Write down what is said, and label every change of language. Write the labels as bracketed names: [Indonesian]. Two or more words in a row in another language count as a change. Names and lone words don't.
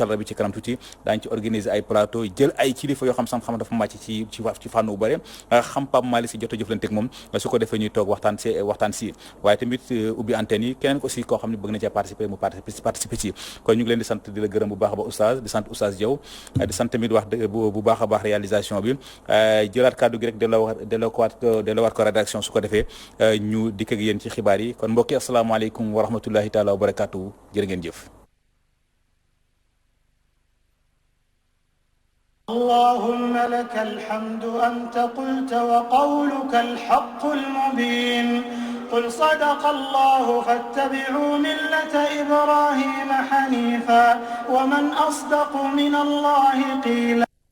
[Wolof] allah rabi ci kanam tuuti daañu ci organiser ay plateau jël ay kilifa yoo xam dafa màcc ci fànn bu bëri xam Pape Malick Sy jot a jëflanteeg moom su ko defee ñuy toog waxtaan si waaye tamit ubbi antenne yi keneen aussi koo xam ne bëgg na cee participer mu participer ci kon ñu ngi leen di sant di la gërëm bu baax ba oustaz di sant oustaz Diaw di sant tamit wax bu baax a baax réalisation bi jëlaat kàddu gi rek delloowaat ko rédaction su ko defee ñu dikk ak yéen ci xibaar yi kon mbokki [Arabic] السلام عليكم ورحمة الله تعالى وبركاته [Wolof] jërë ngeen jëf. [Arabic] اللهم لك الحمد أنت قلت وقولك الحق المبين قل صدق الله فاتبعوا ملة إبراهيم حنيفا ومن أصدق من الله قيلا